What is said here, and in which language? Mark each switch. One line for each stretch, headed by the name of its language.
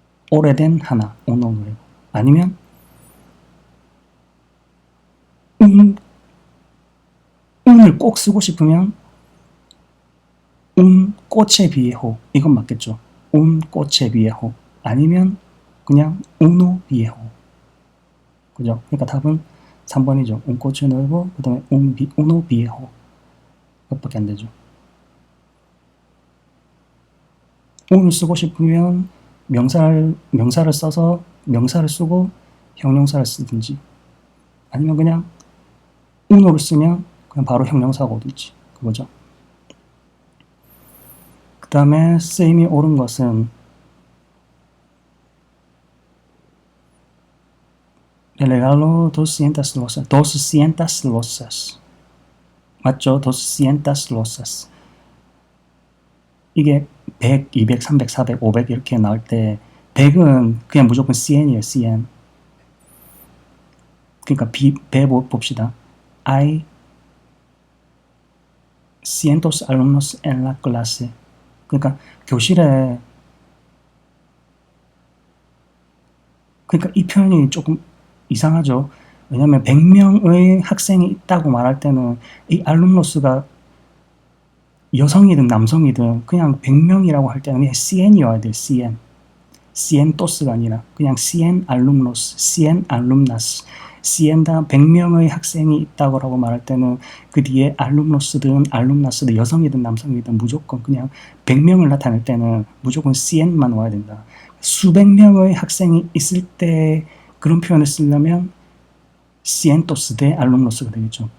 Korean: 오래된 하나
Spanish: uno nuevo
Korean: 아니면 un을 꼭 쓰고 싶으면
Spanish: un coche viejo
Korean: 이건 맞겠죠.
Spanish: un coche viejo
Korean: 아니면 그냥
Spanish: uno viejo
Korean: 그죠? 그러니까 답은 3번이죠.
Spanish: un coche nuevo
Korean: 그 다음에
Spanish: uno viejo
Korean: 그것밖에 안 되죠. un을 쓰고 싶으면 명사를 써서 명사를 쓰고 형용사를 쓰든지 아니면 그냥 uno를 쓰면 그냥 바로 형용사가 오든지 그거죠. 그 다음에 쓰임이 옳은 것은
Spanish: Le regalo 200 rosas. 200 rosas.
Korean: 맞죠?
Spanish: 200 rosas.
Korean: 이게 100, 200, 300, 400, 500 이렇게 나올 때 100은 그냥 무조건 cien이에요.
Spanish: cien.
Korean: 그러니까 배 봅시다.
Spanish: Hay cientos alumnos en la clase.
Korean: 그러니까 교실에 그러니까 이 표현이 조금 이상하죠. 왜냐하면 100명의 학생이 있다고 말할 때는 이 알룸노스가 여성이든 남성이든 그냥 100명이라고 할 때는 그냥 cien이어야 돼요.
Spanish: cien. cientos가
Korean: 아니라 그냥
Spanish: cien alumnos, cien alumnas.
Korean: cien당 100명의 학생이 있다고 말할 때는 그 뒤에 alumnos든 alumnas든 여성이든 남성이든 무조건 그냥 100명을 나타낼 때는 무조건 cien만 와야 된다. 수백 명의 학생이 있을 때 그런 표현을 쓰려면
Spanish: cientos de alumnos
Korean: 가 되겠죠.